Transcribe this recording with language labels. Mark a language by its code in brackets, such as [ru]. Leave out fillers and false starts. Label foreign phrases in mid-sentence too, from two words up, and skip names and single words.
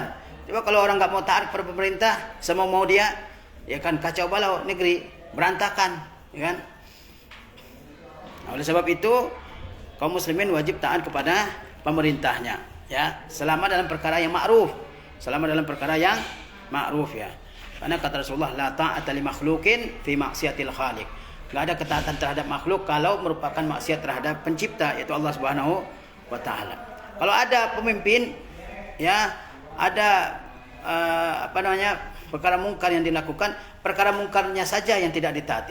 [id] Coba kalau orang nggak mau taat kepada pemerintah, semua mau dia, ya kan, kacau balau negeri, berantakan, ya kan? Nah, oleh sebab itu kaum muslimin wajib taat kepada pemerintahnya ya, selama dalam perkara yang ma'ruf, ya. Karena kata Rasulullah [ar] la ta'ata li makhluqin fi maksiatil khaliq. [id] Enggak ada ketaatan terhadap makhluk kalau merupakan maksiat terhadap pencipta, yaitu Allah [ar] Subhanahu wa taala. [id] Kalau ada pemimpin ya, ada perkara mungkar yang dilakukan, perkara mungkarnya saja yang tidak ditaati.